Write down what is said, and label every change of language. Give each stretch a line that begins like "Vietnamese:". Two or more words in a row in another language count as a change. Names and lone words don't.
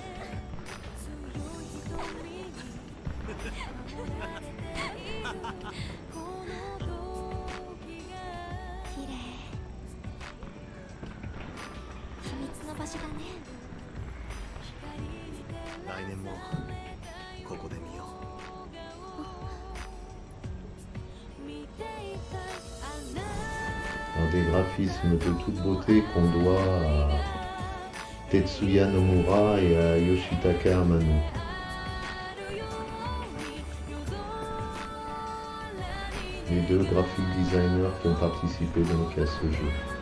Japanese: 綺麗。秘密の場所だね。来年もここで見よう。
French: Alors, des graphismes de toute beauté qu'on doit à Tetsuya Nomura et à Yoshitaka Amano. Les deux
English: graphic designers
French: qui ont participé donc à ce jeu.